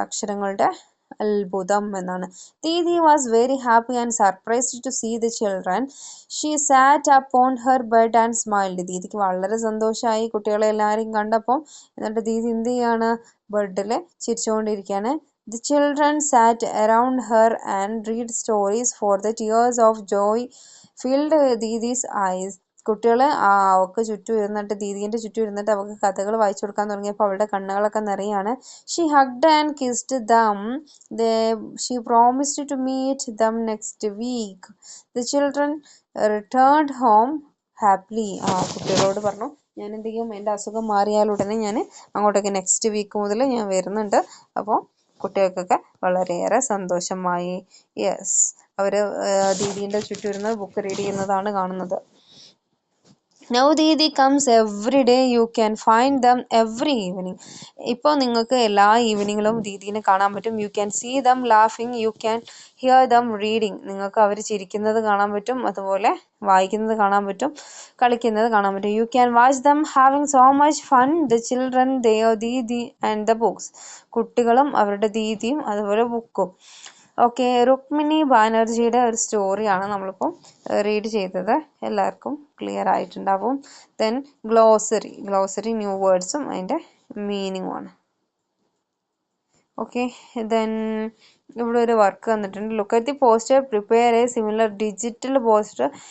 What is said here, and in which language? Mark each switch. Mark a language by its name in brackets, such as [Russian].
[Malayalam] അക്ഷരങ്ങളുടെ അത്ഭുതം എന്നാണ്. [English] Didi was very happy and surprised to see the children. She sat upon her bed and smiled. [Malayalam] ദീദിക്ക് വളരെ സന്തോഷമായി കുട്ടികളെ എല്ലാവരെയും കണ്ടപ്പോൾ. എന്നിട്ട് ദീദി എന്ത് ചെയ്യാണ്? ബെഡിൽ ചിരിച്ചുകൊണ്ടിരിക്കുകയാണ്. [English] The children sat around her and read stories, for the tears of joy filled Didi's eyes. [Malayalam] കുട്ടികൾ അവൾക്ക് ചുറ്റും ഇരുന്നിട്ട്, ദീദീൻ്റെ ചുറ്റും ഇരുന്നിട്ട് അവൾക്ക് കഥകൾ വായിച്ചു കൊടുക്കാൻ തുടങ്ങിയപ്പോൾ അവളുടെ കണ്ണുകളൊക്കെ നിറയാണ്. [English] She hugged and kissed them. She promised to meet them next week. The children returned home happily. [Malayalam] കുട്ടികളോട് പറഞ്ഞു, ഞാൻ എന്ത് ചെയ്യും? എൻ്റെ അസുഖം മാറിയാലുടനെ ഞാൻ അങ്ങോട്ടേക്ക് നെക്സ്റ്റ് വീക്ക് മുതൽ ഞാൻ വരുന്നുണ്ട്. അപ്പോൾ കുട്ടികൾക്കൊക്കെ വളരെയേറെ സന്തോഷമായി. യെസ്, അവർ ദീദീൻ്റെ ചുറ്റും ഇരുന്ന് ബുക്ക് റീഡ് ചെയ്യുന്നതാണ് കാണുന്നത്. [English] Now Didi comes every day. You can find them every evening. [Malayalam] ഇപ്പോൾ നിങ്ങൾക്ക് എല്ലാ ഈവനിങ്ങിലും ദീദീനെ കാണാൻ പറ്റും. [English] You can see them laughing. You can hear them reading. [Malayalam] നിങ്ങൾക്ക് അവർ ചിരിക്കുന്നത് കാണാൻ പറ്റും, അതുപോലെ വായിക്കുന്നത് കാണാൻ പറ്റും, കളിക്കുന്നത് കാണാൻ പറ്റും. [English] You can watch them having so much fun. The children, their Didi and the books. [Malayalam] കുട്ടികളും അവരുടെ ദീദിയും അതുപോലെ ബുക്കും. ഓക്കെ, രുക്മിണി ബാനർജിയുടെ ഒരു സ്റ്റോറിയാണ് നമ്മളിപ്പോൾ റീഡ് ചെയ്തത്. എല്ലാവർക്കും ക്ലിയർ ആയിട്ടുണ്ടാവും. ദെൻ ഗ്ലോസറി ന്യൂ വേർഡ്സും അതിൻ്റെ മീനിങ്ങുമാണ്. ഓക്കെ, ദെൻ ഇവിടെ ഒരു വർക്ക് തന്നിട്ടുണ്ട്. [English] Look at the poster, prepare a similar digital poster.